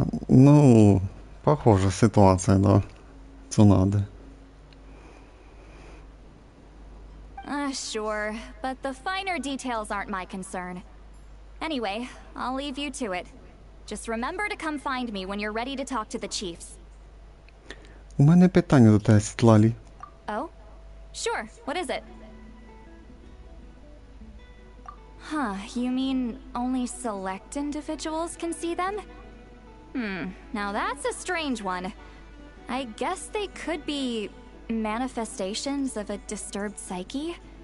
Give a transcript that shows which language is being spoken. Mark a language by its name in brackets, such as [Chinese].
[Russian] Ну, похожа ситуация, да. Цунады. [English] Sure, but the finer details aren't my concern. Anyway, I'll leave you to it. Just remember to come find me when you're ready to talk to the chiefs. [Ukrainian] У мене питання до тебе, Світлалі. [English] Oh? Sure, what is it? Huh, you mean only select individuals can see them? Now that's a strange one. I guess they could be manifestations of a disturbed psyche?